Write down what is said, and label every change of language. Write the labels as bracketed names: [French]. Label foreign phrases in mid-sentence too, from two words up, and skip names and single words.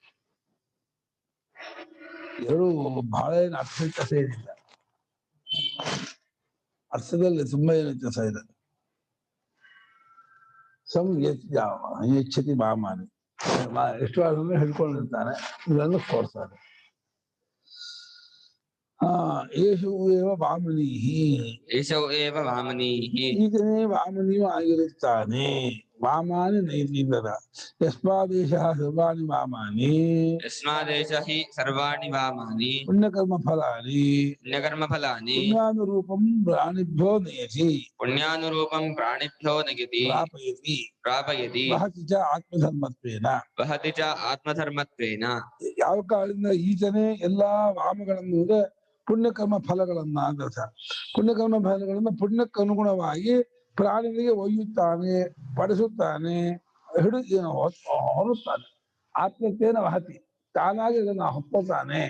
[Kannada] ಎರಡು ಬಹಳ ಏನು ಅರ್ಥ ವ್ಯತ್ಯಾಸ ಏನಿಲ್ಲ ಅರ್ಥದಲ್ಲಿ ತುಂಬಾ ಏನು ವ್ಯತ್ಯಾಸ ಇದೆ [Sanskrit] ಯಚ್ಛತಿ ವಾಮಾನಿ [Kannada] ಎಷ್ಟು ಹೇಳ್ಕೊಂಡಿರ್ತಾನೆ ಇದನ್ನು ಕೊಡ್ತಾರೆ [Sanskrit] ಏಷು ಏವ ವಾಮನೀಃ ಏಷೌ ಏವ ವಾಮನೀಃ [Kannada] ಈತನೇ ವಾಮನಿಯು ಆಗಿರುತ್ತಾನೆ. ವಾಮಾನಿ ನೈತಿಲ್ಲದ [Sanskrit] ಯಸ್ಮಾದೇಶ ಸರ್ವಾಣಿ ವಾಮಾನಿ ಯಸ್ಮಾದೇಶ ಹಿ ಸರ್ವಾಣಿ ವಾಮಾನಿ ಪುಣ್ಯಕರ್ಮ ಫಲಾನಿ ಪುಣ್ಯಕರ್ಮ ಫಲಾನಿ ಪುಣ್ಯಾನುರೂಪಂ ಪ್ರಾಣಿಭ್ಯೋ ನಯತಿ ಪುಣ್ಯಾನುರೂಪಂ ಪ್ರಾಣಿಭ್ಯೋ ನಯತಿ ಪ್ರಾಪಯತಿ ಪ್ರಾಪಯತಿ ವಹತಿ ಚ ಆತ್ಮಧರ್ಮತ್ವೇನ. ವಹತಿ ಚ ಆತ್ಮಧರ್ಮತ್ವೇನ. [Kannada] ಯಾವ ಕಾರಣದಿಂದ ಈತನೇ ಎಲ್ಲಾ ವಾಮಗಳನ್ನು ಅಂದ್ರೆ ಪುಣ್ಯಕರ್ಮ ಫಲಗಳನ್ನ ಅಂತ ಅರ್ಥ. ಪುಣ್ಯಕರ್ಮ ಫಲಗಳನ್ನ ಪುಣ್ಯಕ್ಕನುಗುಣವಾಗಿ ಪ್ರಾಣಿಗಳಿಗೆ ಒಯ್ಯುತ್ತಾನೆ, ಪಡಿಸುತ್ತಾನೆ, ಹೊರುತ್ತಾನೆ. [Sanskrit] ಆತ್ಮತ್ವೇನ ವಹತಿ, [Kannada] ತಾನಾಗಿ ಇದನ್ನ ಹೊತ್ಕೋತಾನೆ.